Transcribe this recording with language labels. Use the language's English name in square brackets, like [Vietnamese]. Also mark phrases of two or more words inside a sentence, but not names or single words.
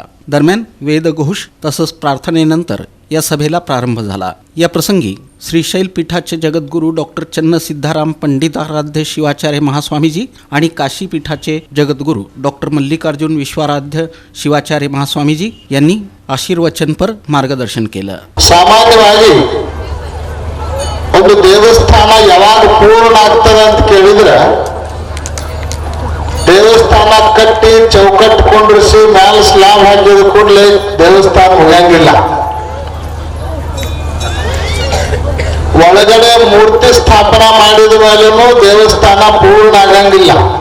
[Marathi] दरम्यान वेदघोष तसंच प्रार्थनेनंतर या सभेला प्रारंभ झाला। या प्रसंगी श्रीशैल पीठाचे जगद्गुरू डॉक्टर चन्न सिद्धाराम पंडिताराध्य शिवाचार्य महास्वामीजी आणि काशी पीठाचे जगद्गुरू डॉक्टर मल्लिकार्जुन विश्वाराध्य शिवाचार्य महास्वामीजी यांनी आशीर्वचनपर मार्गदर्शन केलं। [Kannada] ಸಾಮಾನ್ಯವಾಗಿ ಒಂದು ದೇವಸ್ಥಾನ ಯಾವಾಗ ಪೂರ್ಣ ಆಗ್ತದೆ ಅಂತ ಕೇಳಿದ್ರೆ ದೇವಸ್ಥಾನ ಕಟ್ಟಿ ಚೌಕಟ್ಟು ಕೊಂಡಿಸಿ ಮ್ಯಾಲ ಸ್ಲಾಬ್ ಹಾಕಿದ ಕೂಡಲೇ ದೇವಸ್ಥಾನ ಮುಗಿಯಂಗಿಲ್ಲ। ಒಳಗಡೆ ಮೂರ್ತಿ ಸ್ಥಾಪನಾ ಮಾಡಿದ ಮೇಲೂ ದೇವಸ್ಥಾನ ಪೂರ್ಣ ಆಗಂಗಿಲ್ಲ।